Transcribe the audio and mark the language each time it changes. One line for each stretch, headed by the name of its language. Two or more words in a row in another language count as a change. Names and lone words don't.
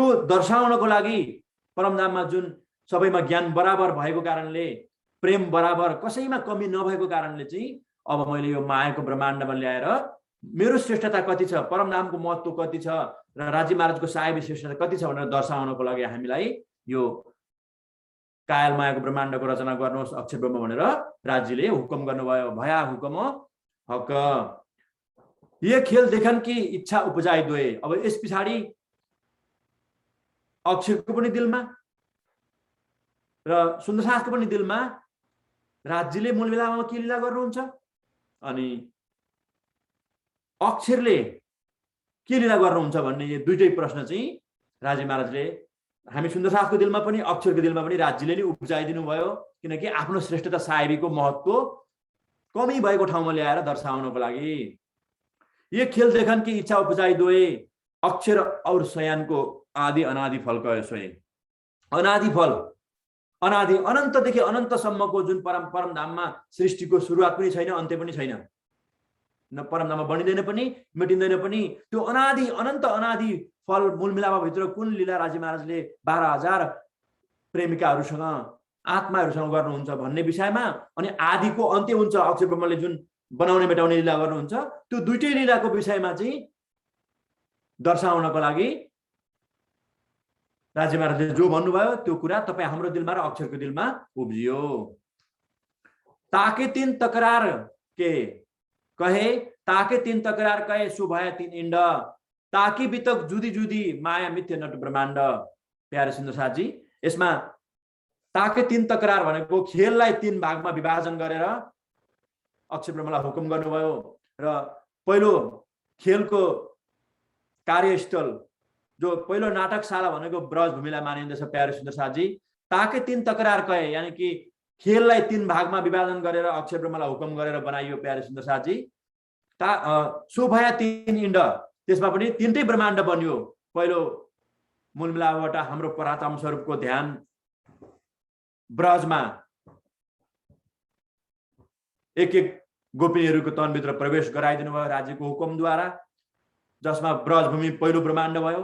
Nepali: दर्शाउनको लागि परमधाममा जुन सबैमा ज्ञान बराबर भएको कारणले, प्रेम बराबर कसैमा कमी नभएको कारणले चाहिँ अब मैले यो मायाको ब्रह्माण्डमा ल्याएर मेरो श्रेष्ठता कति छ, परमधामको महत्व कति छ र राज्य महाराजको साहेबी श्रेष्ठता कति छ भनेर दर्शाउनको लागि हामीलाई यो कायल मायाको ब्रह्माण्डको रचना गर्नुहोस् अक्षर ब्रह्म भनेर राज्यले हुकुम गर्नुभयो।
Hindi: भया हुकुम हक ये खेल देखन कि इच्छा उपजाइ दोए।
Nepali: अब यस पछाडि अक्षरको पनि दिलमा र सुन्दर साथको पनि दिलमा राज्यले मूल मिलापमा के लीला गर्नुहुन्छ अनि अक्षरले के लीला गर्नुहुन्छ भन्ने यो दुईटै प्रश्न चाहिँ राज्य महाराजले हामी सुन्दर साथको दिलमा पनि अक्षरको दिलमा पनि राज्यले नै उपजाइदिनु भयो। किनकि आफ्नो श्रेष्ठता साहेबीको महत्व कमी भएको ठाउँमा ल्याएर दर्शाउनको लागि
Hindi: ये खेल देखन कि इच्छा उपजाइ दोए अक्षर और शयानको आदि अनादि फल कहे सोए।
Nepali: अनादि फल अनादि अनन्तदेखि अनन्तसम्मको जुन परमधाममा सृष्टिको सुरुवात पनि छैन, अन्त्य पनि छैन, न परमधाममा बनिँदैन पनि मेटिँदैन पनि। त्यो अनादि अनन्त अनादि फल मूल मिलापभित्र कुन लीला राजी महाराजले 12,000 प्रेमिकाहरूसँग आत्माहरूसँग गर्नुहुन्छ भन्ने विषयमा, अनि आदिको अन्त्य हुन्छ अक्षय ब्रह्मले जुन बनाउने मेटाउने लीला गर्नुहुन्छ, त्यो दुईटै लीलाको विषयमा चाहिँ दर्शाउनको लागि राजी महाराजले जो भन्नुभयो त्यो कुरा तपाईँ हाम्रो दिलमा र अक्षरको दिलमा उब्जियो।
Hindi: ताके तीन तकरार के कहे, ताके तीन तकरार कहे, सो भए तीन इण्ड, ताकि बितक जुदी जुदी माया मिथ्य नट ब्रह्माण्ड।
Nepali: प्यारे सुन्दर साथजी, यसमा
Hindi: ताके तीन तकरार
Nepali: भनेको खेललाई तीन भागमा विभाजन गरेर अक्षय ब्रह्मलाई हुकुम गर्नुभयो। र पहिलो खेलको कार्यस्थल जो पहिलो नाटकशाला भनेको ब्रजभूमिलाई मानिँदछ। प्यारे सुन्दर साथजी,
Hindi: ताके तीन तकरार कहे यानी कि
Nepali: खेललाई तीन भागमा विभाजन गरेर अक्षय ब्रह्मलाई हुकुम गरेर बनाइयो। प्यारे सुन्दर साथजी,
Hindi: सो भया तीन इण्ड,
Nepali: त्यसमा पनि तीनटै ब्रह्माण्ड बन्यो। पहिलो मूल मिलापबाट हाम्रो परात्म स्वरूपको ध्यान ब्रजमा एक एक गोपिनीहरूको तनभित्र प्रवेश गराइदिनु भयो राज्यको हुकुमद्वारा, जसमा ब्रजभूमि पहिलो ब्रह्माण्ड भयो।